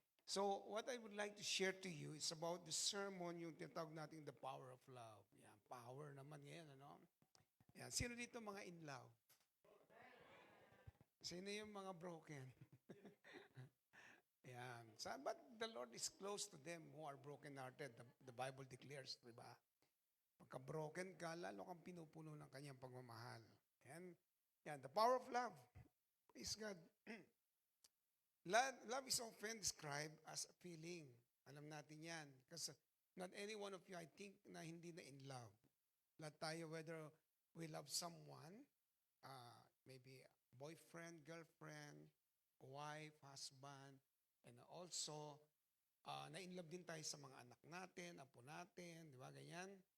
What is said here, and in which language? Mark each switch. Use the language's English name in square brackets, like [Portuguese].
[English] So, what I would like to share to you is about the sermon, [Filipino] yung tinatawag natin [English] the power of love. [Filipino] Yan, power naman yan, ano? Yan, sino dito mga in love? Sino yung mga broken? Yan. [English] So, but the Lord is close to them who are broken-hearted. The Bible declares, [Filipino] di ba? Pagka broken ka, lalo kang pinupuno ng kanyang pagmamahal. [English] Yan, the power of love. Praise God. Love is often described as a feeling. [Filipino] Alam natin yan. [English] Because not any one of you, I think, na hindi na in love. [Filipino] Lahat tayo, [English] whether we love someone, maybe boyfriend, girlfriend, wife, husband, and also, [Filipino] na-inlove din tayo sa mga anak natin, apo natin, di ba, ganyan.